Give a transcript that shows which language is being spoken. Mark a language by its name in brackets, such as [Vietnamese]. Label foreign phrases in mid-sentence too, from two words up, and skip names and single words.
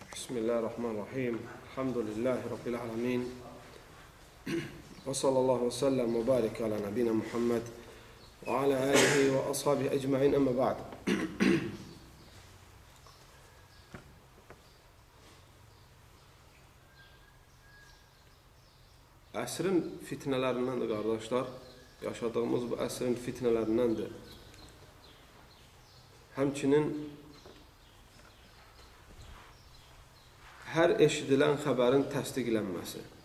[Arabic] بسم الله الرحمن الرحيم. الحمد لله رب العالمين. وصلى الله وسلم وبارك على نبينا محمد وعلى آله وأصحابه أجمعين أما بعد. [Azerbaijani] Əsrin fitnələrindəndir, qardaşlar. Yaşadığımız bu əsrin fitnələrindəndir. Həmçinin hər eşidilən xəbərin təsdiqlənməsi.